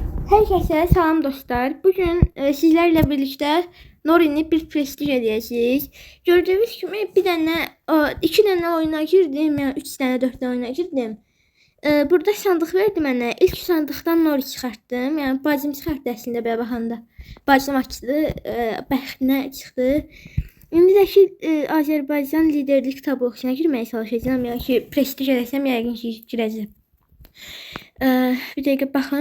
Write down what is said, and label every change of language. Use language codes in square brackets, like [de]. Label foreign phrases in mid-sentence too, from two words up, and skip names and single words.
[tr] Herkese salam dostlar. Bugün sizlerle birlikte Norin'i bir prestij edeceğiz. Gördüğünüz gibi bir tane, iki tane oyuna girdim, yani üç tane, dört tane oyuna girdim. [az] Burada sandık verdi mənə. İlk sandıqdan Nori çıxartdım. Yəni bacım çıxartdı əslində belə baxanda. Bacım açdı, bəxtinə çıxdı. İndi də ki Azərbaycan liderlik tabloğuna girməyə çalışacağam. Yəni ki prestij etsəm yəqin ki girəcəm. Bir dəqiqə baxım.